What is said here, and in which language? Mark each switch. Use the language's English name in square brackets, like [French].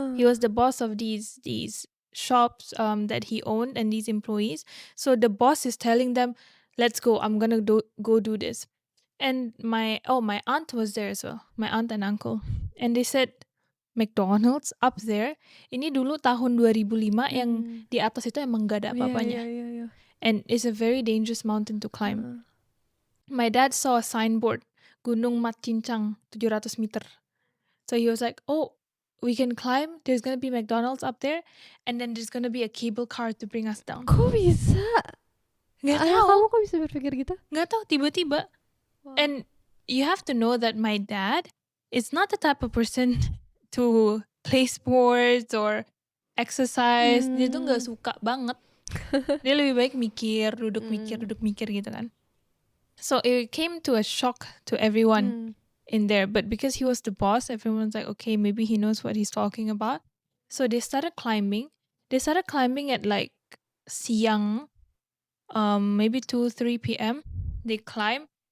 [English] He was the boss of these shops that he owned and these employees. So the boss is telling them, let's go. I'm going to go do this. And my aunt was there as well. My aunt and uncle. And they said, McDonald's up there. [Indonesian] Ini dulu tahun 2005 yang di atas itu emang gak ada apa-apanya. Iya. [English] And it's a very dangerous mountain to climb. My dad saw a signboard, Gunung Matincang 700 meter. So he was like, oh, we can climb. There's going to be McDonald's up there. And then there's going to be a cable car to bring us down. [Indonesian] Kok bisa? Nggak Ayah tahu. kamu kok bisa berpikir gitu? Nggak tahu, tiba-tiba. Wow. [English] And you have to know that my dad is not the type of person to play sports or exercise. [Indonesian] Dia tuh nggak suka banget. Dia lebih baik duduk mikir gitu kan. [English] So it came to a shock to everyone in there. But because he was the boss, everyone's like, okay, maybe he knows what he's talking about. So they started climbing. They started climbing at like siang, maybe 2-3 p.m. They climbed.